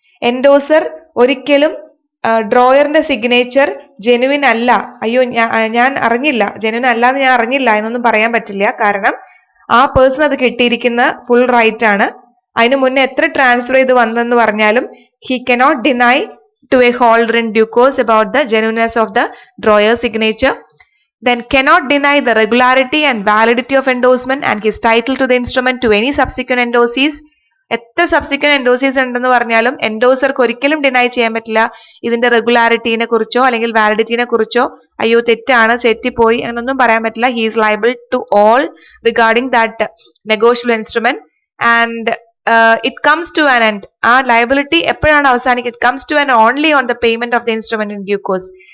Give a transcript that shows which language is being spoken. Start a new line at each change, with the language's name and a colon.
Malayalam: Endorser ഒരിക്കലും ഡ്രോയറിന്റെ signature genuine അല്ല, അയ്യോ ഞാൻ അറിഞ്ഞില്ല, ജെനുവിൻ അല്ലാന്ന് ഞാൻ അറിഞ്ഞില്ല എന്നൊന്നും പറയാൻ പറ്റില്ല. കാരണം ആ പേഴ്സൺ അത് കിട്ടിയിരിക്കുന്ന ഫുൾ റൈറ്റ് ആണ്. അതിന് മുന്നേ എത്ര ട്രാൻസ്ഫർ ചെയ്ത് വന്നെന്ന് പറഞ്ഞാലും
English: He cannot deny to a holder in due course about the genuineness of the drawer signature. Then cannot deny the regularity and validity of endorsement and his title to the instrument to any subsequent endorsees.
Malayalam: എത്ര subsequent എൻഡോസീസ് ഉണ്ടെന്ന് പറഞ്ഞാലും എൻഡോസർക്ക് ഒരിക്കലും deny ചെയ്യാൻ പറ്റില്ല ഇതിന്റെ റെഗുലാരിറ്റീനെ കുറിച്ചോ അല്ലെങ്കിൽ വാലിഡിറ്റിനെ കുറിച്ചോ, അയ്യോ തെറ്റാണ്, തെറ്റിപ്പോയി എന്നൊന്നും പറയാൻ പറ്റില്ല.
English: He is liable to all regarding that negotiable instrument. And it comes to an end.
Malayalam: ആ liability എപ്പോഴാണ് അവസാനിക്കുക?
English: It comes to an only on the payment of the instrument in due course.